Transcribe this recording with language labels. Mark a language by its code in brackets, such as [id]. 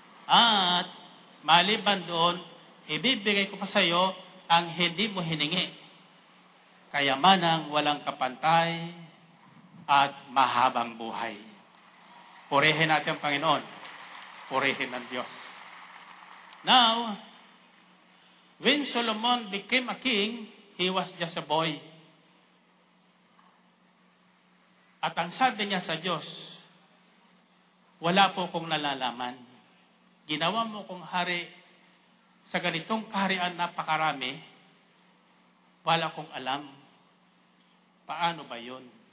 [tl] At maliban doon, ibibigay ko pa sa iyo ang hindi mo hiningi, kayamanang walang kapantay at mahabang buhay. Purihin natin ang Panginoon. Purihin ng Diyos. [en] Now, when Solomon became a king, he was just a boy. [tl] At ang sabi niya sa Diyos, wala po kong nalalaman. Ginawa mo kong hari sa ganitong kaharian napakarami, wala kong alam. Paano ba yun?